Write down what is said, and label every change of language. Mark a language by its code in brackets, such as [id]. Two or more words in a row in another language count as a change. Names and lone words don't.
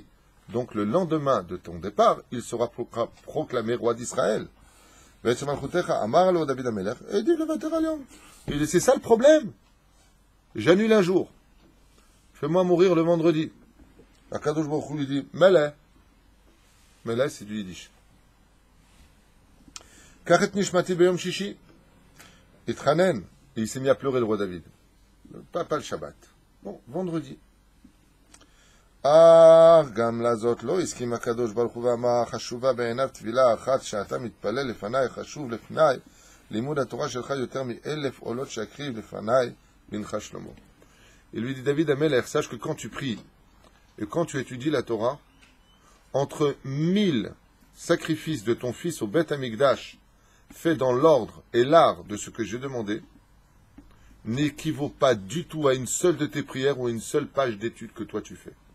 [fr] Donc le lendemain de ton départ, il sera proclamé roi d'Israël. Il dit c'est ça le problème. j'annule un jour. Fais-moi mourir le vendredi. Akadosh Baruch Hu lui dit, Meleh. Meleh, c'est du Yiddish. [he] קח נשמתי ביום שישי. [fr] Itchanen. Et il s'est mis à pleurer, le roi David. Pas le Shabbat. Bon, vendredi. [he] גם לזאת לא הסכים הקדוש ברוך הוא ואמר חשובה בעיניו תפילה אחת שאתה מתפלל לפניי חשוב לפניי לימוד התורה שלך יותר מ1,000 עולות שאקריב לפניי בנך שלמה. [fr] Il lui dit David Amelech, sache que quand tu pries et quand tu étudies la Torah, entre 1000 sacrifices de ton fils au Beth Amikdash faits dans l'ordre et l'art de ce que j'ai demandé n'équivaut pas du tout à une seule de tes prières ou à une seule page d'étude que toi tu fais.